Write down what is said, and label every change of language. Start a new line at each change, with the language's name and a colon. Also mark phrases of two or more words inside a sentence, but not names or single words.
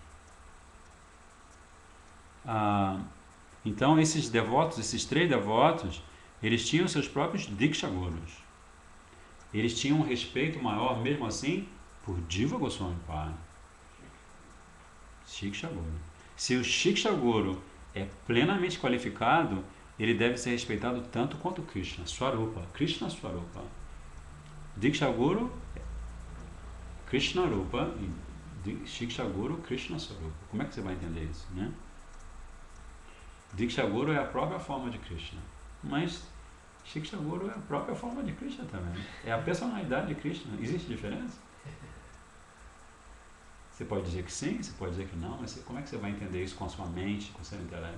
Portuguese: Então, esses devotos, esses 3 devotos, eles tinham seus próprios Diksha Gurus. Eles tinham um respeito maior, mesmo assim, por Jiva Goswami Pada. Shiksha Guru. Se o Shiksha Guru é plenamente qualificado, ele deve ser respeitado tanto quanto Krishna, Swarupa,
Sanskrit: कृष्ण स्वरूप.
Portuguese: Diksha Guru,
Sanskrit: कृष्ण रूप,
Portuguese: e Shiksha Guru,
Sanskrit: कृष्ण स्वरूप.
Portuguese: Como é que você vai entender isso, né? Diksha Guru é a própria forma de Krishna, mas Shiksha Guru é a própria forma de Krishna também. É a personalidade de Krishna. Existe diferença? Você pode dizer que sim, você pode dizer que não, mas como é que você vai entender isso com a sua mente, com o seu intelecto?